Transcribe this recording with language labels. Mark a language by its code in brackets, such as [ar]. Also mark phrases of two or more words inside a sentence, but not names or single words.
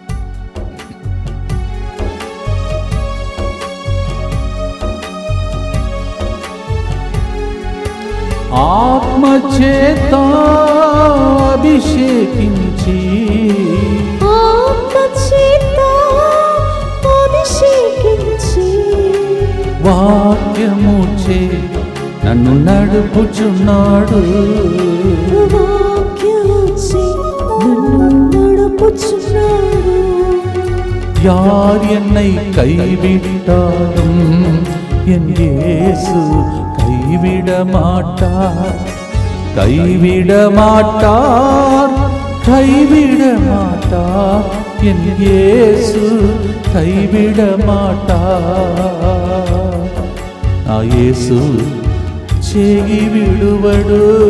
[te] ఆత్మచేత అభిషేకించి వాక్యముచే నన్ను నడుపుచున్నాడు, [ta] யார் என்னை கைவிட்டாலும் என் இயேசு கைவிட மாட்டார், கைவிட மாட்டார், கைவிட மாட்டார், என் இயேசு கைவிட மாட்டார். [te] నా యేసు చేయి విడువడు.